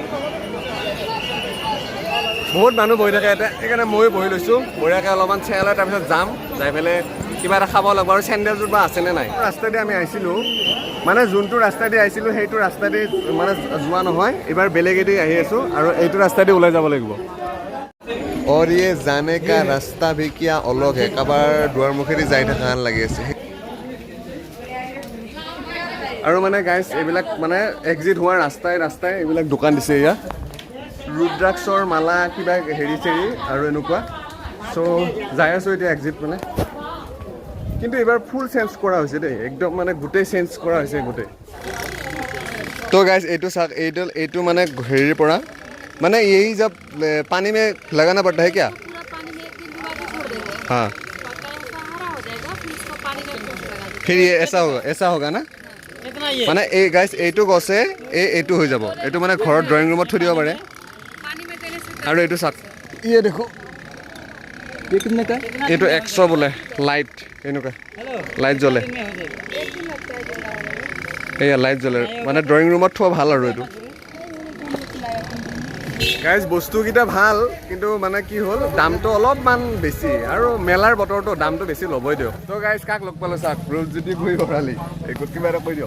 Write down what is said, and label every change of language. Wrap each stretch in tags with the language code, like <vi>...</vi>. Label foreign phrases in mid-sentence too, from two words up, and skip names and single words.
<as>বহুত মানুহ বহি থাকে ইয়াতে সেইকাৰণে ময়ো বহি লৈছোঁ বঢ়িয়াকৈ অলপমান চেয়া লৈ তাৰপিছত যাম যাই পেলাই কিবা এটা খাব লাগিব আৰু চেণ্ডেলযোৰ বা আছেনে নাই ৰাস্তাইদি আমি আহিছিলোঁ মানে যোনটো ৰাস্তাইদি আহিছিলোঁ সেইটো ৰাস্তাইদি মানে যোৱা নহয় এইবাৰ বেলেগেদি আহি আছোঁ আৰু এইটো ৰাস্তাইদি ওলাই যাব লাগিব</as> <hi>और ये जाने का रास्ता भी क्या अलग है</hi> <as>কাবাৰ দুৱাৰমুখেদি যাই থকা যেন লাগি আছে আৰু মানে গাইজ এইবিলাক মানে এক্সিট হোৱাৰ ৰাস্তাই এইবিলাক দোকান দিছে ইয়াত ৰুদ্ৰাক্ষৰ মালা কিবা হেৰি চেৰি আৰু এনেকুৱা চ' যাই আছোঁ এতিয়া এক্সিট মানে কিন্তু এইবাৰ</as> <en>full change</en> <as>কৰা হৈছে দেই একদম মানে গোটেই চেঞ্জ কৰা হৈছে গোটেই তো গাইজ এইটো চাওক এইটো মানে হেৰিৰ পৰা মানে</as> <hi>यही जब पानी में लगाना पड़ता है क्या पूरा पानी में 1 दिन बाद छोड़ देंगे हाँ पक्का ऐसा हरा हो जाएगा फिर इसको पानी में लगा देंगे फिर ये ऐसा होगा ना</hi> <as>মানে এই গাইজ এইটো গছে এইটো হৈ যাব এইটো মানে ঘৰত</as> <en>drawing room</en> <as>থৈ দিব পাৰে</as> <hi>पानी में देने से</hi> <as>আৰু এইটো চাওক ইয়ে দেখো এইটো 100 বোলে লাইট এনেকুৱা লাইট জ্বলে এয়া লাইট জ্বলে মানে</as> <en>drawing room</en> <as>থোৱা ভাল আৰু এইটো গাইজ বস্তুকেইটা ভাল কিন্তু মানে কি হ'ল দামটো অলপমান বেছি আৰু মেলাৰ বতৰটো দামটো বেছি ল'বই দিয়ক তো গাইজ কাক লগ পালোঁ চাওক ৰূপজ্যোতি গৈ ভৰালি একো কিবা এটা কৈ দিয়ক</as>